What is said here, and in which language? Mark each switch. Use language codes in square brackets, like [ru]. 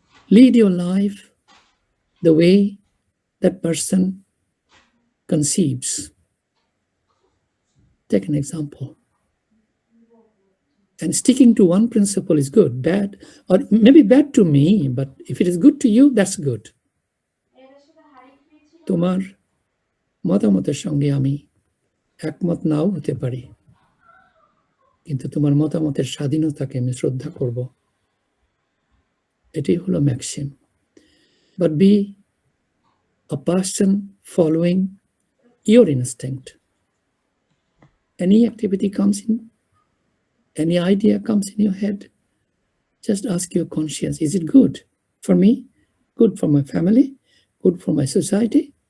[en] Lead your life the way that person conceives. Take an example. And sticking to one principle is good, bad, or maybe bad to me, but if it is good to you, that's good. [bn] তোমার মতামতের সঙ্গে আমি একমত নাও হতে পারি, কিন্তু তোমার মতামতের স্বাধীনতাকে আমি শ্রদ্ধা করব। এটাই হলো Maxim. [en] But be a person following your instinct. Any activity comes in, any idea comes in your head, just ask your conscience, is it good for me, good for my family, good for my society?